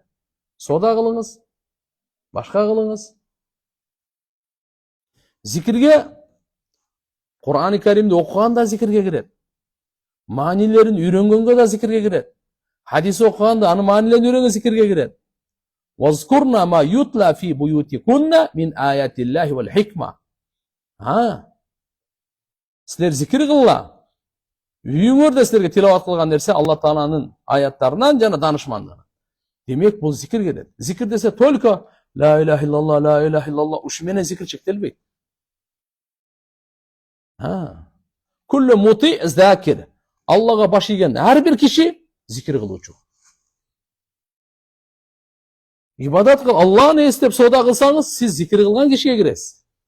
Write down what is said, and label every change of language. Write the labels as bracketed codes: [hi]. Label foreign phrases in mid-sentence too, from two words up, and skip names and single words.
[ky] Сода кылыңыз, башка кылыңыз. Зикирге Кур'ан-ы Каримди окуганда зикирге кирет. Маанилерин үйрөнгөнгө да зикирге кирет. Хадис окуганда анын маанилерин үйрөнгөн зикирге кирет. [ar] واذكرن ما يتلى في بيوتكن من آيات الله والحكمة. [ky] Силер зикир кылла. Үйүңөрдө силерге тилават кылган нерсе Алла Тааланын аяттарынан жана данышмандыгынан. Демек бул зикир келет. Зикир десе только [ar] لا إله إلا الله, لا إله إلا الله [ky] ушу менен зикир чектелбейт. [ar] كل مطيع ذاكر. [ky] Аллага баш ийген ар бир киши зикир кылуучу. Ибадат кыл, Алланы эстеп сода кылсаңыз, сиз зикир кылган кишиге киресиз.